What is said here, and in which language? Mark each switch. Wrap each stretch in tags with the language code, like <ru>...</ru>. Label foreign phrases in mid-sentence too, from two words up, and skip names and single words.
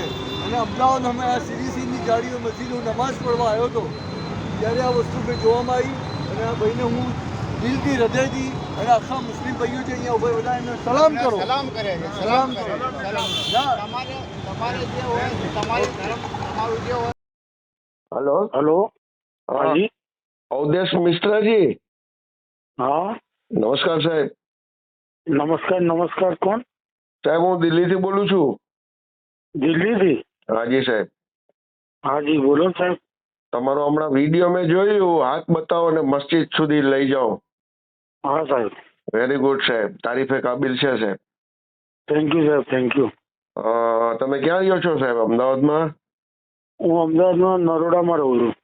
<gu>અને અમદાવાદ અમે આ સીરીસીની જાળીઓ મસ્જિદ હું નમાઝ પડવા આવ્યો હતો, ત્યારે આ વસ્તુ મેં જોવામાં આવી. અને આ ભાઈને હું દિલથી, હૃદયથી, અને આખા મુસ્લિમ ભાઈઓ છે અહીંયા ઉભા બધા એમને સલામ કરો. સલામ કરે છે. સલામ કરે કરો. છે. સલામ. ના. તમારે જે હોય, તમારી ધર્મ, તમારું જે હોય.</gu> <hi>हेलो हेलो. हाँ हाँ जी. अवधेश मिश्रा जी, हाँ</hi> <gu>નમસ્કાર સાહેબ.</gu> <hi>नमस्कार. नमस्कार. कौन?</hi> <gu>સાહેબ હું દિલ્હીથી બોલું છું. दिल्ली थी. હાજી સાહેબ,</gu> <hi>हाँ जी बोलो साहब.</hi> <gu>તમારો હમણાં વિડીયો મેં જોયું, હાથ બતાવો ને મસ્જિદ સુધી લઈ જાઓ.</gu> <hi>हाँ साहब.</hi> <en>Very good</en> <gu>સાહેબ,</gu> <hi>तारीफ़े काबिल</hi> <gu>છે સાહેબ.</gu> <en>Thank you સાહેબ. Thank you.</en> <gu>તમે ક્યાં રહ્યો છો સાહેબ? અમદાવાદમાં? હું અમદાવાદમાં નરોડામાં રહું છું.</gu>